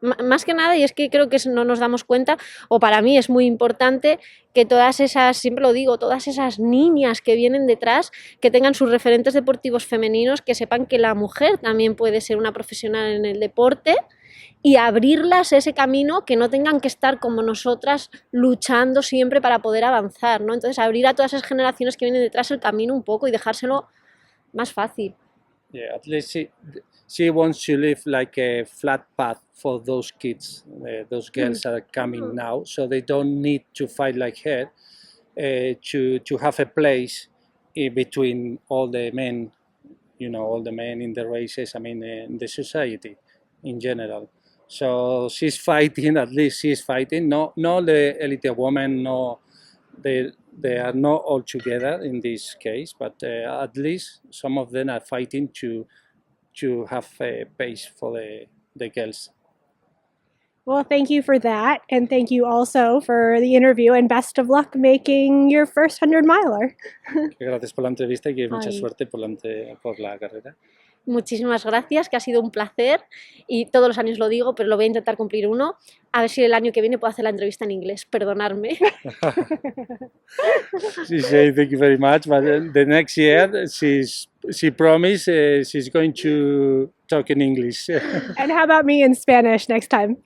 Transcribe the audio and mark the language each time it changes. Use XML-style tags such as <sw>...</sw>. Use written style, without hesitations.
<es>Más que nada, y es que creo que no nos damos cuenta, o para mí es muy importante que todas esas, siempre lo digo, todas esas niñas que vienen detrás, que tengan sus referentes deportivos femeninos, que sepan que la mujer también puede ser una profesional en el deporte y abrirlas ese camino, que no tengan que estar como nosotras luchando siempre para poder avanzar, ¿no? Entonces, abrir a todas esas generaciones que vienen detrás el camino un poco y dejárselo más fácil.</es> <en>Yeah, at least she wants to leave like a flat path for those kids, those girls that are coming now, so they don't need to fight like her to have a place in between all the men, all the men in the races, I mean, in the society in general. So she's fighting, at least she's fighting, no the elite woman, no, they are not all together in this case, but at least some of them are fighting to have a base for the girls. Well, thank you for that, and thank you also for the interview, and best of luck making your first 100-miler.</en> <es>Gracias por la entrevista y que mucha suerte por la carrera. Muchísimas gracias, que ha sido un placer y todos los años lo digo, pero lo voy a intentar cumplir uno. A ver si el año que viene puedo hacer la entrevista en inglés, perdonadme.</es> <en>She said thank you very much, but the next year she promised she's going to talk in English. And how about me in Spanish next time?</en>